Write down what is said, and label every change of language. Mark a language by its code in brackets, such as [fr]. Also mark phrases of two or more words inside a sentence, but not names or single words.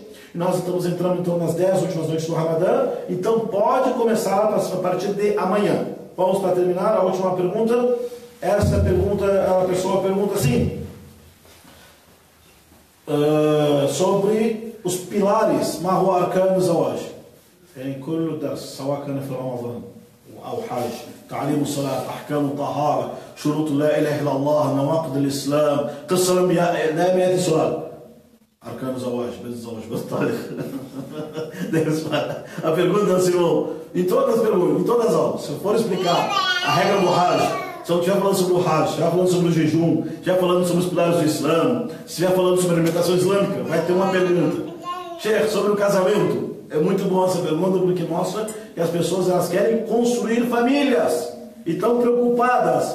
[pt] Nós estamos entrando então nas 10 últimas noites do Ramadã. Então pode começar a partir de amanhã. Vamos para terminar a última pergunta. Essa pergunta, a pessoa pergunta assim, sobre os pilares, [ar] ما هو أركان الزواج؟ يعني كل درس سواء كان في رمضان أو حج، تعليم الصلاة، أحكام الطهارة، شروط لا إله إلا الله، نواقض الإسلام، قصة دائما يأتي سؤال أركان الزواج، بالزواج بالطريق. [pt] A pergunta é assim, em todas as perguntas, em todas as aulas, se eu for explicar a regra do Hajj, se eu estiver falando sobre o Hajj, estiver falando sobre o jejum, estiver falando sobre os pilares do Islã, se estiver falando sobre a alimentação islâmica, vai ter uma pergunta. Sheikh, sobre o casamento. É muito bom essa pergunta porque mostra que as pessoas elas querem construir famílias e estão preocupadas.